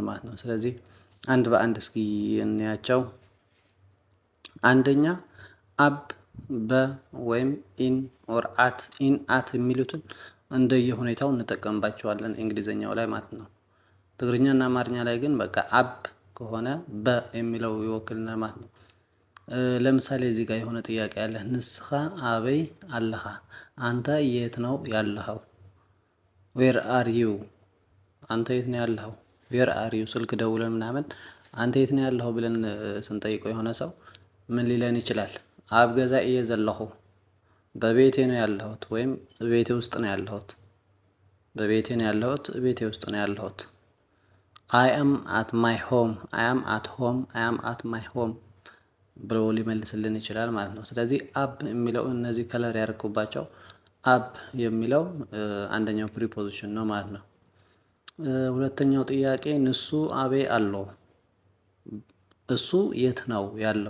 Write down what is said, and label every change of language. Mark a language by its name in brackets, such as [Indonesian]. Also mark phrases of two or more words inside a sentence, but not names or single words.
[Amharic] ማለት ነው። ስለዚህ አንድ በአንድ እስኪ እንያቸው። አንደኛ አብ በ ወይም [English] in or at፣ in at [Amharic] የሚሉትን እንደየ ሁኔታው እንጠቀምባቸዋለን እንግሊዘኛው ላይ ማለት ነው። ትግርኛ እና አማርኛ ላይ ግን በቃ አብ ከሆነ በ የሚለው ይወክልናል ማለት ነው። ለምሳሌ እዚህ ጋር የሆነ ጥያቄ አለ። [Tigrinya] ንስኻ አበይ አለኻ? [Amharic] አንተ የት ነው ያለኸው? [English] where are you? [Amharic] አንተ የት ነው ያለኸው? [English] where are you [Amharic] ስልክ ደውለን ምናምን አንተ የት ነው ያለኸው ብለን ስንጠይቀው የሆነ ሰው ምን ሊለን ይችላል? [Tigrinya] አብ ገዛ እየ ዘለኹ፣ [Amharic] በቤቴ ነው ያለሁት፣ ወይም ቤቴ ውስጥ ነው ያለሁት። በቤቴ ነው ያለሁት፣ ቤቴ ውስጥ ነው ያለሁት። [English] I am at my home፣ I am at home፣ I am at my home [Amharic] ብሎ ሊመልስልን ይችላል ማለት ነው። ስለዚህ አብ የሚለው እነዚህ ከለር ያደርኩባቸው አብ የሚለው አንደኛው ፕሪፖዚሽን ነው ማለት ነው። ሁለተኛው ጥያቄ [Tigrinya] ንሱ አቤ አሎ፣ [Amharic] እሱ የት ነው ያለው?